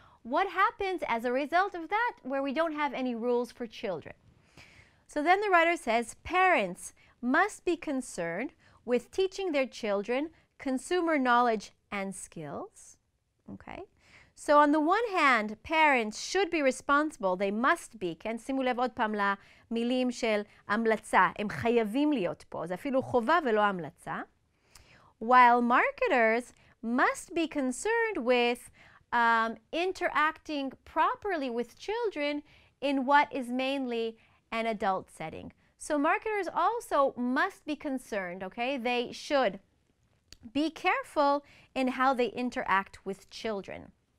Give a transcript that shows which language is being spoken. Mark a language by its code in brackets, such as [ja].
[en] What happens as a result of that where we don't have any rules for children? So then the writer says parents must be concerned with teaching their children consumer knowledge and skills. Okay? So on the one hand, parents should be responsible, they must be, כן? [he] שימו לב עוד פעם למילים של המלצה, הם חייבים להיות פה, זה אפילו חובה ולא המלצה. [en] While marketers must be concerned with interacting properly with children in what is mainly an adult setting. So marketers also must be concerned, okay? They should be careful in how they interact with children.